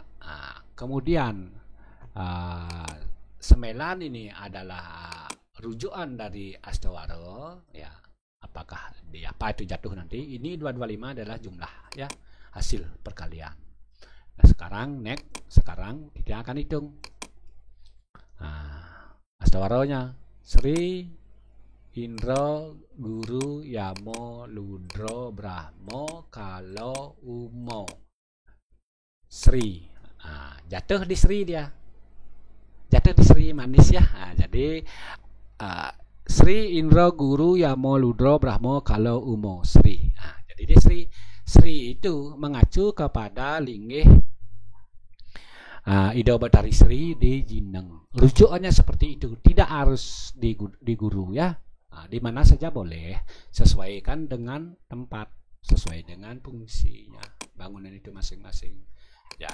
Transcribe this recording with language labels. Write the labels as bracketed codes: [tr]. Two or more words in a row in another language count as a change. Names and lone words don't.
[id] Nah, kemudian 9 ini adalah rujukan dari astawaro ya. Apakah di apa itu jatuh nanti? Ini 225 adalah jumlah ya, hasil perkalian. Nah, sekarang kita akan hitung. Nah, astawaronya Sri, Indra, Guru, Yamo, Ludra, Brahmo, Kala, Umo. Sri. Nah, jatuh di Sri dia. Jatuh di Sri manis ya. Nah, jadi Sri, Indra, Guru, Yamo, Ludra, Brahmo, Kala, Umo. Sri. Nah, jadi di Sri. Sri itu mengacu kepada linggih Ida Batari Sri di Jineng. Rujukannya seperti itu. Tidak harus di Guru ya. Di mana saja boleh, sesuaikan dengan tempat, sesuai dengan fungsinya bangunan itu masing-masing ya.